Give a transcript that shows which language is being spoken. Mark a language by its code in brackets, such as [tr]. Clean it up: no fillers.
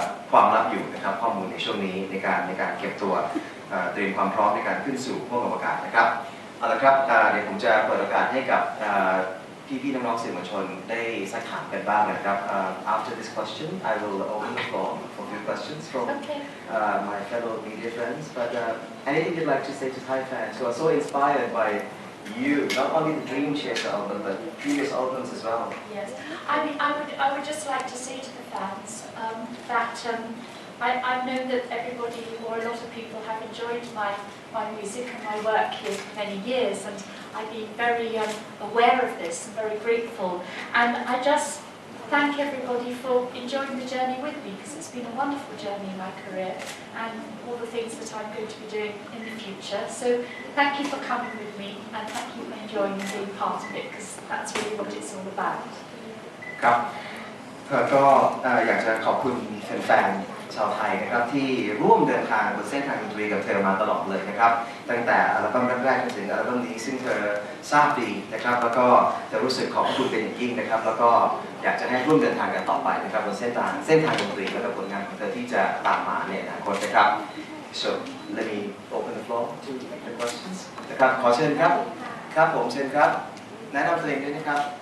[th] ความลับอยู่นะครับข้อมูลในช่วงนี้ในการเก็บตัวเตรียมความพร้อมในการขึ้นสู่ห้วงอวกาศนะครับเอาละครับเดี๋ยวผมจะเปิดโอกาสให้กับพี่ๆน้องๆสื่อมวลชนได้สักถามกันบ้างนะครับ [en] After this question I will open the floor for few questions from my fellow media friends but anything you'd like to say to Thai fans who are so inspired by you not only the Dreamchaser album but previous albums as well Yes, I mean, I would just like to say to the fans that I know that everybody or a lot of people have enjoyed my music and my work here for many years, and I've been very aware of this and very grateful. And I just thank everybody for enjoying the journey with me, because it's been a wonderful journey in my career and all the things that I'm going to be doing in the future. So thank you for coming with me, and thank you for enjoying and being part of it, because that's really what it's all about. [th] ครับเธอก็อยากจะขอบคุณแฟนๆชาวไทยนะครับที่ร่วมเดินทางบนเส้นทางดนตรีกับเธอมาตลอดเลยนะครับตั้งแต่อัลบั้มแรกๆจนถึงอัลบั้มนี้ซึ่งเธอทราบดีนะครับแล้วก็จะรู้สึกขอบคุณเป็นอย่างยิ่งนะครับแล้วก็อยากจะให้ร่วมเดินทางกันต่อไปนะครับบนเส้นทางดนตรีและผลงานของเธอที่จะตามมาในอนาคตนะครับ [en] so let me open the floor to the questions [th] นะครับขอเชิญครับครับผมเชิญครับแนะนำตัวเองด้วยนะครับ